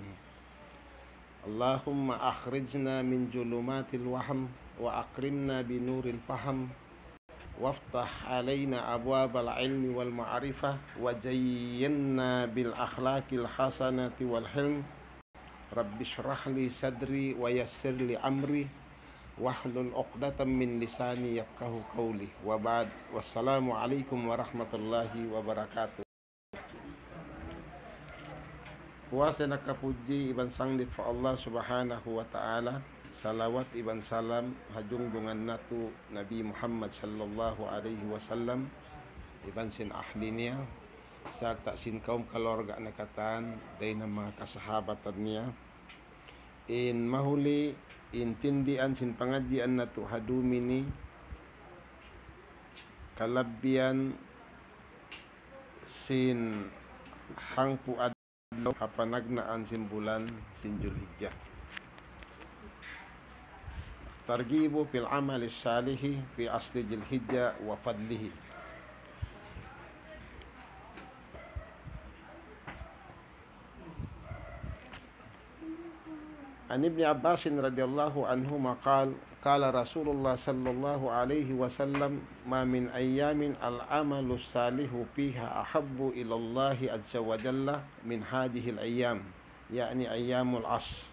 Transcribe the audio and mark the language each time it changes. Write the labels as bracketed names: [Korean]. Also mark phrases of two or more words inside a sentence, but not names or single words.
[Arabic] اللهم أخرجنا من ظلمات الوهم وأكرمنا بنور الفهم وافتح علينا أبواب العلم والمعرفة وزينا بالأخلاق الحسنة والحلم رب اشرح لي صدري ويسر لي أمري واحلل عقدة من لساني يفقهوا قولي وبعد والسلام عليكم ورحمة الله وبركاته. [Tausug] Puasa nakapuji iban sanglit fa [Arabic] Allah subhanahu wa ta'ala. [Tausug] Salawat iban salam hajung dungan natu Nabi Muhammad [Arabic] sallallahu alaihi wasallam [Tausug] iban sin ahlinya serta sin kaum keluarga nakatan day na mga kasahabatan niya in mahuli in tindian sin pangadjian natu hadumini kalabbian sin hangpu adlaw hapanagnaan sin bulan sin Julhijjah. [Arabic] ترغيب في العمل الصالح في عشر ذي الحجة وفضله. عن ابن عباس رضي الله عنهما قال رسول الله صلى الله عليه وسلم ما من أيام العمل الصالح فيها أحب إلى الله عز وجل من هذه الأيام يعني أيام العشر.